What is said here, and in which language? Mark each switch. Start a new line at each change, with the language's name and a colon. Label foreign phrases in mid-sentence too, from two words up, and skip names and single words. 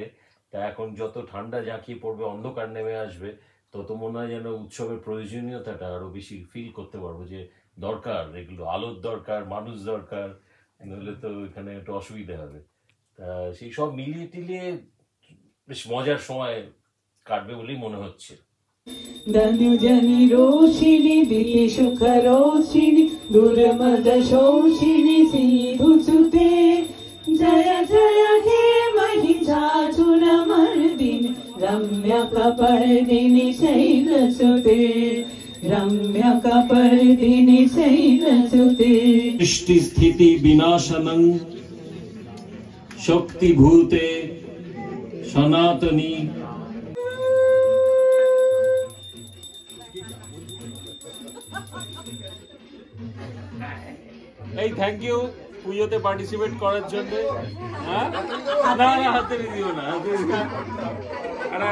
Bangla: তা এখন যত ঠান্ডা ঝাঁকিয়ে পড়বে, অন্ধকার নেমে আসবে, তত মনে হয় যেন উৎসবের প্রয়োজনীয়তাটা আরো বেশি ফিল করতে পারবো, যে দরকার এগুলো, আলোর দরকার, মানুষ দরকার, নইলে তো এখানে একটু অসুবিধা হবে। তা সেই সব মিলিয়ে টিলিয়ে বেশ মজার সময় কাটবে বলেই মনে হচ্ছে।
Sanskrit: धनुजनि रोषिणि दिति सुख रोषिणि दुर्मद शोषिणि सिन्धुसुते जय जय हे महिषासुरमर्दिनि रम्यकपर्दिनि शैलसुते रम्यकपर्दिनि शैलसुते सृष्टि स्थिति विनाशनं शक्तिभूते सनातनी।
Bangla: এই
English: thank you
Bangla: পুজোতে পার্টিসিপেট করার জন্য। হ্যাঁ না না, হাতে দিও না, হাতে দিও না।